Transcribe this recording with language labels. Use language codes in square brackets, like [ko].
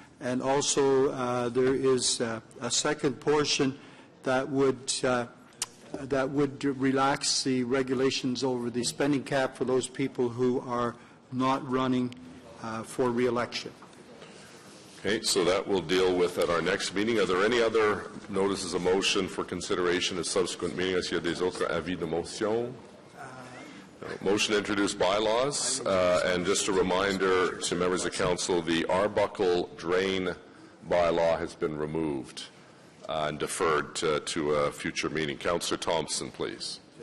[en] And also there is a second portion that would relax the regulations over the spending cap for those people who are not running for re-election. Okay, so that we'll deal with at our next meeting. Are there any other notices of motion for consideration at subsequent meeting? [fr] Est-ce qu'il y a des autres avis de motion? [en] Motion to introduce bylaws, and just a reminder to members of council, the Arbuckle drain bylaw has been removed and deferred to a future meeting. Councillor Thompson, please.